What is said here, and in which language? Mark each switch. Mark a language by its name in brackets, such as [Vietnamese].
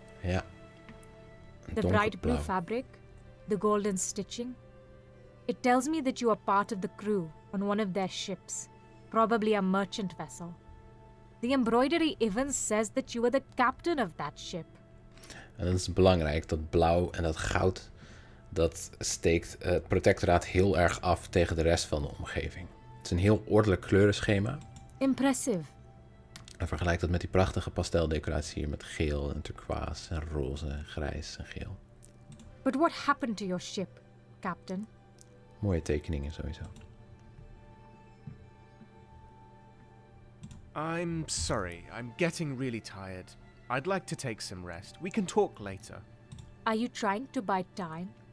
[Dutch] Ja. [English] The bright blue fabric, the golden stitching. It tells me that you are part of the crew on one of their ships, probably a merchant vessel. The embroidery even says that you are the captain of that ship. [Dutch] En dat is belangrijk, dat blauw en dat goud, dat steekt het protectoraat heel erg af tegen de rest van de omgeving. Het is een heel ordelijk kleurenschema. [English] Impressive. [Dutch] En vergelijk dat met die prachtige pasteldecoratie hier met geel en turquoise en roze en grijs en geel. [English] But what happened to your ship, Captain? [Dutch] Mooie tekeningen sowieso. [English] I'm sorry, I'm getting really tired. I'd like to take some rest. We can talk later. Are you trying to buy time?